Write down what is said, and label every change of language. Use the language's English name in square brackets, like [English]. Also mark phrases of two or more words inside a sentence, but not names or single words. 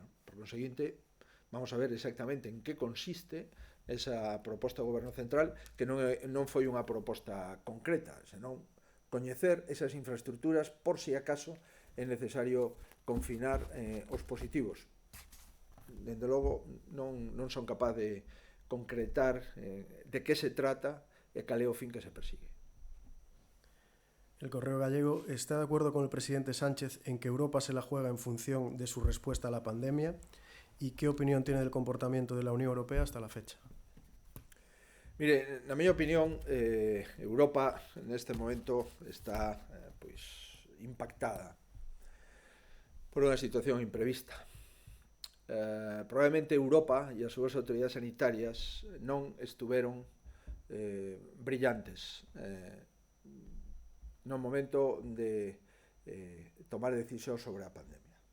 [Galician] Por conseguinte, vamos a ver exactamente en que consiste esa proposta do Goberno Central, que non foi unha proposta concreta, senón coñecer esas infraestructuras por si acaso é necesario confinar os positivos. Dende logo, non son capaz de concretar de que se trata e cal é o fin que se persigue. [Spanish] El Correo Gallego está de acuerdo con el presidente Sánchez en que Europa se la juega en función de su respuesta a la pandemia. ¿Y qué opinión tiene del comportamiento de la Unión Europea hasta la fecha? Mire, [Galician] na miña opinión, Europa neste momento está impactada por unha situación imprevista. Probablemente Europa e as súas autoridades sanitarias non estuveron brillantes no momento de tomar decisión sobre a pandemia.